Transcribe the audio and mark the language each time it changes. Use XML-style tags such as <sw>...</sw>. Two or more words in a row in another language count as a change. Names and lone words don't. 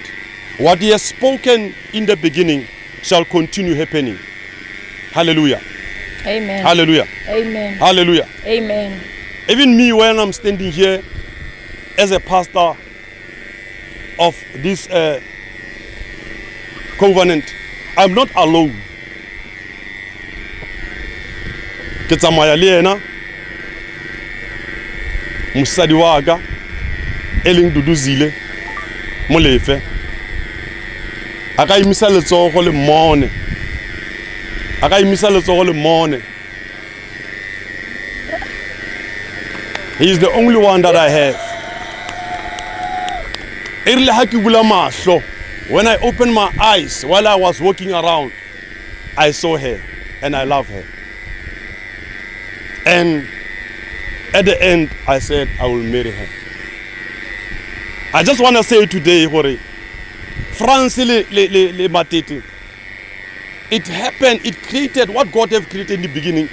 <en>What He has spoken in the beginning shall continue happening. Hallelujah. Amen. Hallelujah. Amen. Hallelujah. Amen. Even me, when I'm standing here as a pastor of this covenant, I'm not alone.</en> <tn>Ke tsamaya le yena mosadi wa ka e leng Duduzile Molefe, a ka imisa letsogo le mone, a ka imisa letsogo le mone.</tn> <en>He is the only one that I have.</en> <tn>Erile ha ke bula mahlo,</tn> <en>when I opened my eyes while I was walking around, I saw her and I love her. And at the end, I said, I will marry her. I just want to say today, Frans le Madiporo, it happened, it created what God have created in the beginning.</en>